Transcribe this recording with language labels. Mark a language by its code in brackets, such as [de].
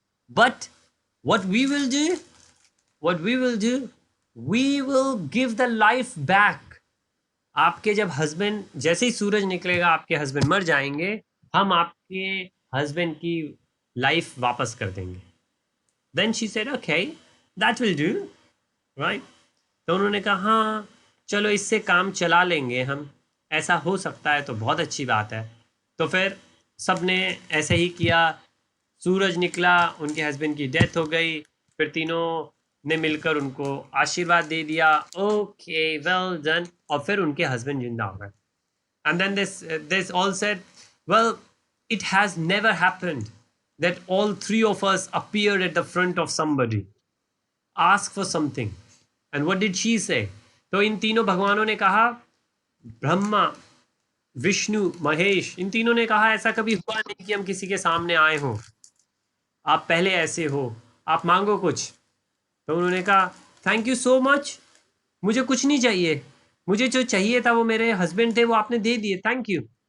[en] But what we will do, what we will do, we will give the life back. [hi] आपके जब husband, जैसे ही सूरज निकलेगा आपके husband मर जाएंगे, हम आपके हस्बैंड की लाइफ वापस कर देंगे। [en] Then she said okay that will do, right. [hi] तो उन्होंने कहा हाँ चलो इससे काम चला लेंगे हम, ऐसा हो सकता है तो बहुत अच्छी बात है। तो फिर सब ने ऐसे ही किया। सूरज निकला, उनके हस्बैंड की डेथ हो गई, फिर तीनों ने मिलकर उनको आशीर्वाद दे दिया, [en] okay well done, [hi] और फिर उनके हस्बैंड जिंदा हो गए। [en] And then this all said well it has never happened that all three of us appeared at the front of somebody, ask for something, and what did she say? [hi] तो इन तीनों भगवानों ने कहा, ब्रह्मा विष्णु महेश, इन तीनों ने कहा ऐसा कभी हुआ नहीं कि हम किसी के सामने आए हों, आप पहले ऐसे हो, आप मांगो कुछ। तो उन्होंने कहा [en] thank you so much, [hi] मुझे कुछ नहीं चाहिए, मुझे जो चाहिए था वो मेरे हस्बैंड थे, वो आपने दे दिए, थैंक यू।